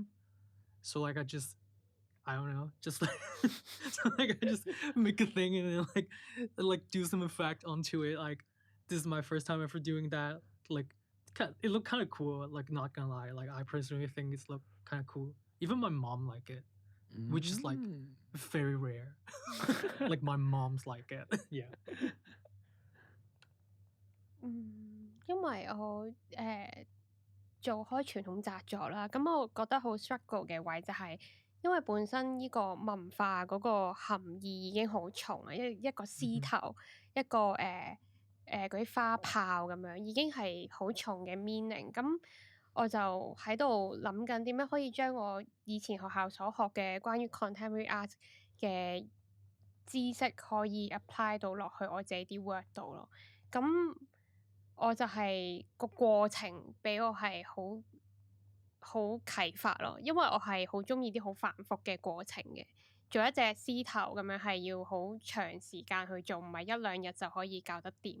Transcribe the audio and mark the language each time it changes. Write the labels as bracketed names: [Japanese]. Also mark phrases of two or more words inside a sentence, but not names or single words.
[English] So like I don't know, just like so like I just make a thing and then like do some effect onto it. Like this is my first time ever doing that. Like it looked kind of cool. Like not gonna lie, like I personally think it's look kind of cool. Even my mom like it, which is like very rare. Like my mom's like it. Yeah. [Cantonese] 因為我做開傳統紮作啦，咁我覺得好 struggle 嘅位就係，因為本身呢個文化嗰個含義已經好重啊，一個獅頭，一個嗰啲花炮咁樣，已經係好重嘅 meaning。咁我就喺度諗緊點樣可以將我以前學校所學嘅關於 [English] contemporary art [Cantonese] 嘅知識可以 apply 到落去我自己啲 work 度咯。咁我就係個過程俾我係好啟發咯，因為我係好中意啲好繁複嘅過程嘅。做一隻獅頭咁樣係要好長時間去做，唔係一兩日就可以搞得掂。